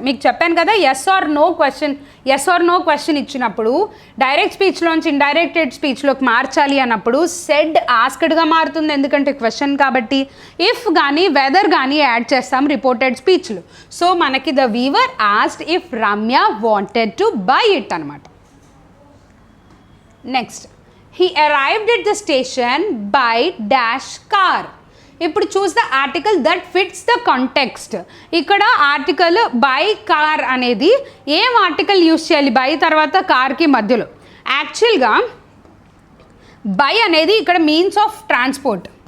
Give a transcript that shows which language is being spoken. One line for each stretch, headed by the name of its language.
Telugu: మీకు చెప్పాను కదా, ఎస్ ఆర్ నో క్వశ్చన్ ఇచ్చినప్పుడు డైరెక్ట్ స్పీచ్లోంచి ఇండైరెక్టెడ్ స్పీచ్లోకి మార్చాలి అన్నప్పుడు సెడ్ ఆస్క్డ్గా మారుతుంది, ఎందుకంటే క్వశ్చన్ కాబట్టి. ఇఫ్ కానీ వెదర్ కానీ యాడ్ చేస్తాం రిపోర్టెడ్ స్పీచ్లో. సో మనకి
English: the weaver asked if Ramya wanted to buy it
Telugu: అనమాట.
English: Next, he arrived at the station by dash car.
Telugu: ఇప్పుడు choose the article that fits the context. ఇక్కడ ఆర్టికల్ బై కార్ అనేది ఏం article use చేయాలి by తర్వాత కార్కి మధ్యలో? యాక్చువల్గా బై అనేది ఇక్కడ మీన్స్ ఆఫ్ ట్రాన్స్పోర్ట్.